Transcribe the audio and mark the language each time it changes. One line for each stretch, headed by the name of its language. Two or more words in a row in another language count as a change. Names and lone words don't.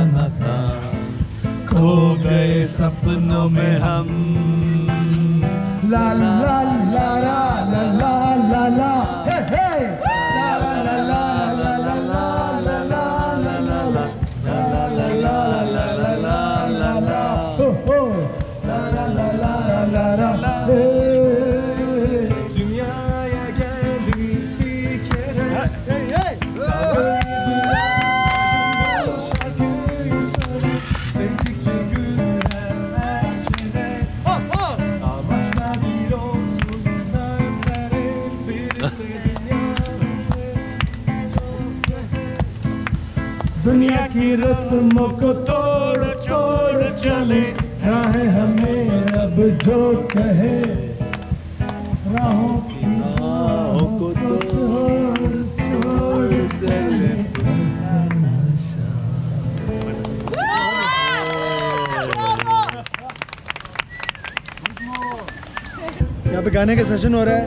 Hindi: न था खो गए सपनों में हम ला ला ला ला ला ला ला ला हे हे ला ला ला ला ला ला ला ला ला ला ला ला ला ला ला ला ला हो हो ला ला ला ला ला ला
Turkish: dünyaya geldik bir kere hey hey şarkıyı söyle sevdikçe güler her kere amaçlar bir olsun kalpler hep birlikte
Hindi: दुनिया की रस्मों को तोड़ छोड़ चले राहें हमें अब जो कहे राहों की राहों को तोड़ छोड़ चले यहाँ पे गाने का सेशन हो रहा है।